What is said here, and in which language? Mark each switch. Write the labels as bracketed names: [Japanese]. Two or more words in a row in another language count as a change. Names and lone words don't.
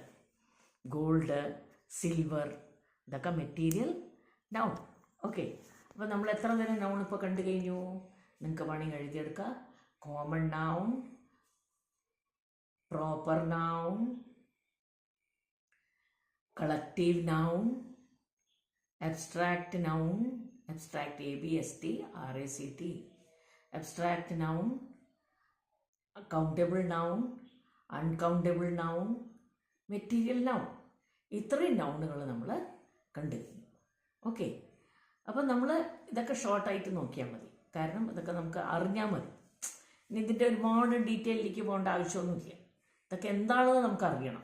[English] gold, silver, ഇതൊക്കെ material noun. [Malayalam] ഓക്കെ, അപ്പോൾ നമ്മൾ എത്ര തരം നൗൺ ഇപ്പോൾ കണ്ടു കഴിഞ്ഞു? നിങ്ങൾക്ക് വേണമെങ്കിൽ എഴുതിയെടുക്കുക. [English] common noun, proper noun, collective noun, abstract noun, abstract ABST, abstract noun, countable noun, uncountable noun, material noun. [Malayalam] ഇത്രയും നൗണുകൾ നമ്മൾ കണ്ടു കഴിഞ്ഞു. ഓക്കെ, അപ്പോൾ നമ്മൾ ഇതൊക്കെ ഷോർട്ടായിട്ട് നോക്കിയാൽ മതി. കാരണം ഇതൊക്കെ നമുക്ക് അറിഞ്ഞാൽ മതി. ഇനി ഇതിൻ്റെ ഒരുപാട് ഡീറ്റെയിലേക്ക് പോകേണ്ട ആവശ്യമൊന്നുമില്ല. ഇതൊക്കെ എന്താണെന്ന് നമുക്ക് അറിയണം.